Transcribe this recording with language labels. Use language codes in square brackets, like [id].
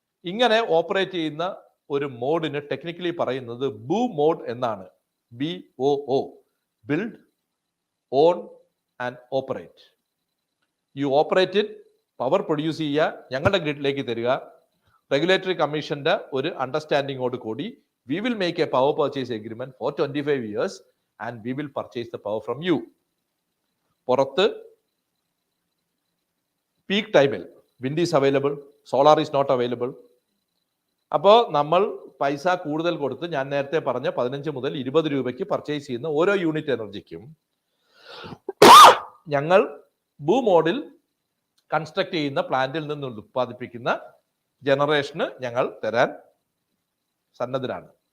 [ml] ഇങ്ങനെ ഓപ്പറേറ്റ് ചെയ്യുന്ന ഒരു മോഡിന് ടെക്നിക്കലി പറയുന്നത് ബൂ മോഡ് എന്നാണ്. [en] BOO, build, own and operate. You operate it, power produce [ml] ചെയ്യുക, ഞങ്ങളുടെ ഗ്രിഡിലേക്ക് തരിക. റെഗുലേറ്ററി കമ്മീഷന്റെ ഒരു അണ്ടർസ്റ്റാൻഡിങ്ങോട് കൂടി [en] we will make a power purchase agreement for 25 years and we will purchase the power from you. [ml] പുറത്ത് പീക്ക് ടൈമിൽ [en] Wind is available, solar is not available. [ml] അപ്പോൾ നമ്മൾ പൈസ കൂടുതൽ കൊടുത്ത് ഞാൻ നേരത്തെ പറഞ്ഞ 15 മുതൽ 20 രൂപയ്ക്ക് പർച്ചേസ് ചെയ്യുന്ന ഓരോ യൂണിറ്റ് എനർജിക്കും ഞങ്ങൾ ബൂ മോഡിൽ കൺസ്ട്രക്ട് ചെയ്യുന്ന പ്ലാന്റിൽ നിന്ന് ഉത്പാദിപ്പിക്കുന്ന ജനറേഷന് ഞങ്ങൾ തരാൻ സന്നദ്ധരാണ്.